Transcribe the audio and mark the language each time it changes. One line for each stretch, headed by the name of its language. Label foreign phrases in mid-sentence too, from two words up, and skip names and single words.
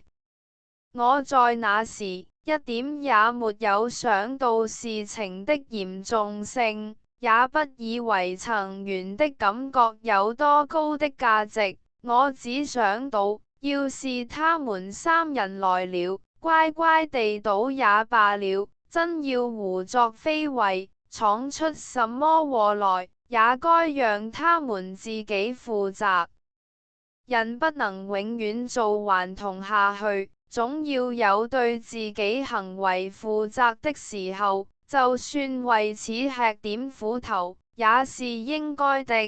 Chinese: 我在那時一點也沒有想到事情的嚴重性，也不以為曾源的感覺有多高的價值。我只想到，要是他們3人來了，乖乖地倒也罷了，真要胡作非為，闖出什麼禍來，也該讓他們自己負責。人不能永遠做頑童下去，總要有對自己行為負責的時候，就算為此吃點苦頭，也是應該的。